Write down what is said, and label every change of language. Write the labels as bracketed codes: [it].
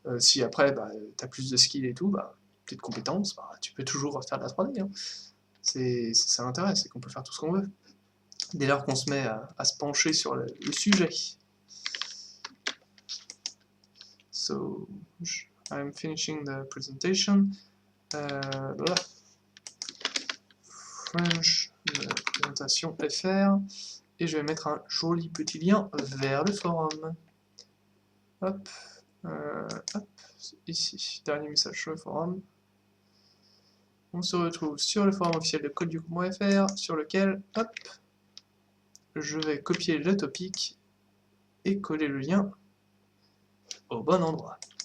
[fr] Si après tu as plus de skills et tout, plus de compétences, tu peux toujours faire de la 3D. Hein. C'est ça l'intérêt, c'est qu'on peut faire tout ce qu'on veut. Dès lors qu'on se met à se pencher sur le sujet. [en] So, I'm finishing the presentation. [fr] Voilà. French, présentation FR. Et je vais mettre un joli petit lien vers le forum. Hop, hop, ici, dernier message sur le forum. On se retrouve sur le forum officiel de codeduc.fr, sur lequel, hop, je vais copier le topic et coller le lien au bon endroit.